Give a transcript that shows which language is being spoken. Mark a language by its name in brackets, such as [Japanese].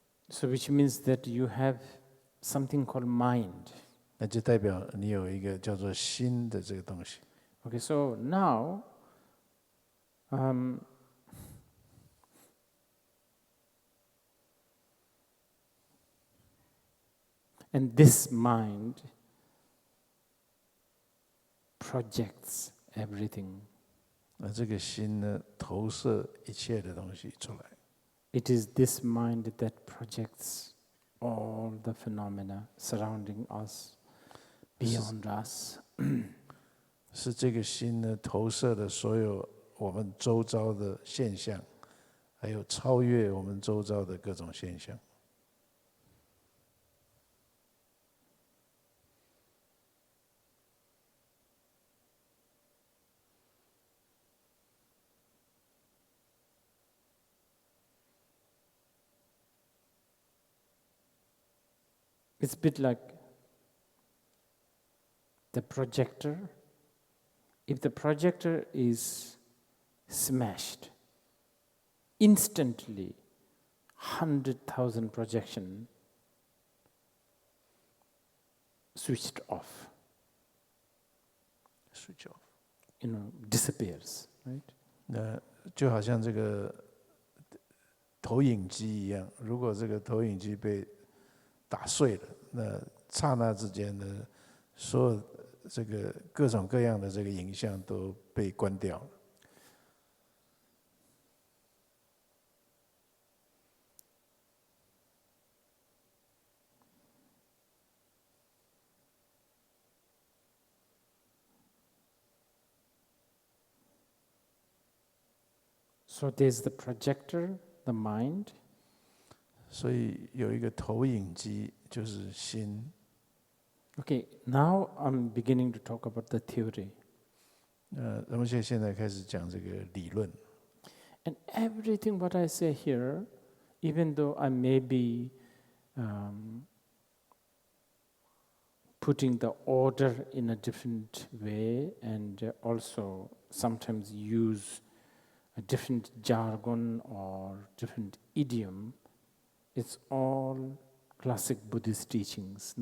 [English] So which means that you have something called mind. [Chinese] 那就代表你有一个叫做心的这个东西。 [English] Okay, so now, and this mind projects everything. [Chinese] 那这个心呢，投射一切的东西出来。 [English] It is this mind that projects all the phenomena surrounding us, beyond us. [Chinese] 是这个心呢，投射的所有我们周遭的现象，还有超越我们周遭的各种现象。 [English] It's a bit like the projector. If the projector is smashed, instantly 100,000 projection switched off. Switch off. Disappears, right? [Chinese] 那就好像这个投影机一样，如果这个投影机被打碎了，那刹那之间呢，所有这个各种各样的这个影像都被关掉了。 [English] So there's the projector, the mind. [Chinese] 所以有一个投影机，就是心。 [English] Okay, now I'm beginning to talk about the theory. [Chinese] 那么现在开始讲这个理论。 [English] And everything what I say here, even though I may be putting the order in a different way and also sometimes use a different jargon or different idiom, it's all classic Buddhist teachings.